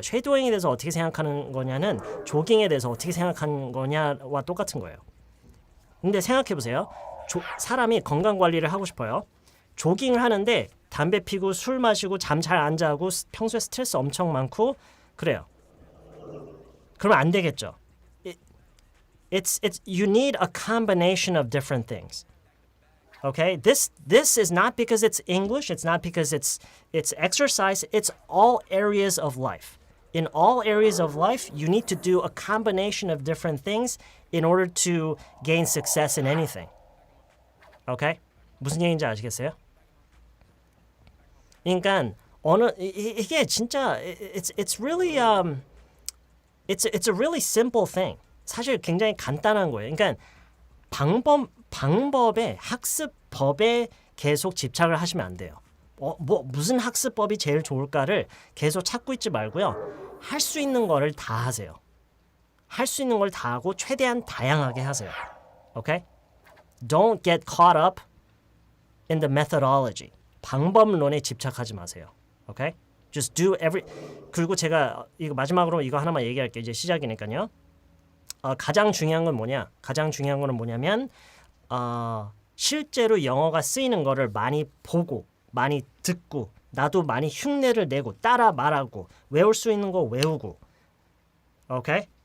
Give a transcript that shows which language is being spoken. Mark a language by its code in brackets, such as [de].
[ko] 쉐도잉에 대해서 어떻게 생각하는 거냐는 조깅에 대해서 어떻게 생각하는 거냐와 똑같은 거예요. 근데 생각해 보세요. 사람이 건강 관리를 하고 싶어요. 조깅을 하는데 담배 피고 술 마시고 잠 잘 안 자고 평소에 스트레스 엄청 많고 그래요. 그러면 안 되겠죠. [en] It's you need a combination of different things. Okay? This is not because it's English, it's not because it's exercise, it's all areas of life. In all areas of life, you need to do a combination of different things in order to gain success in anything. Okay? [ko] 무슨 얘기인지 아시겠어요? 그러니까 이게 진짜 [en] it's really it's a really simple thing. [ko] 사실 굉장히 간단한 거예요. 그러니까 방법에 학습법에 계속 집착을 하시면 안 돼요. 무슨 학습법이 제일 좋을까를 계속 찾고 있지 말고요. 할 수 있는 거를 다 하세요. 할 수 있는 걸 다 하고 최대한 다양하게 하세요. [en] Okay? Don't get caught up in the methodology. [ko] 방법론에 집착하지 마세요. [en] Okay? Just do [ko] 그리고 제가 이거 마지막으로 이거 하나만 얘기할게요. 이제 시작이니까요. 가장 중요한 건 뭐냐? 가장 중요한 거는 뭐냐면 실제로 영어가 쓰이는 거를 많이 보고 많이 듣고 나도 많이 흉내를 내고 따라 말하고 외울 수 있는 거 외우고 오케이?